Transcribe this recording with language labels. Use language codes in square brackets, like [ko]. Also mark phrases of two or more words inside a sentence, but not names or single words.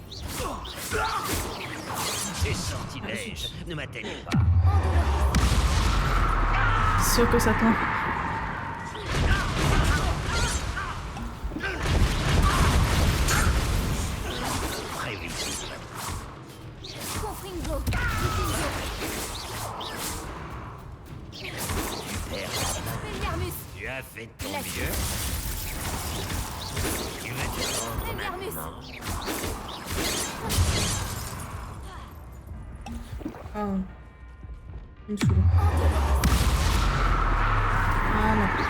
[fr] Ces sortilèges ne m'atteignent pas. Sûr que ça tend. Prévisible. Confringo. Diffingo. Expelliarmus. Tu as fait de ton Classique. mieux. Tu vas te rendre Expelliarmus. maintenant. Ah. Il me saoule. Voilà.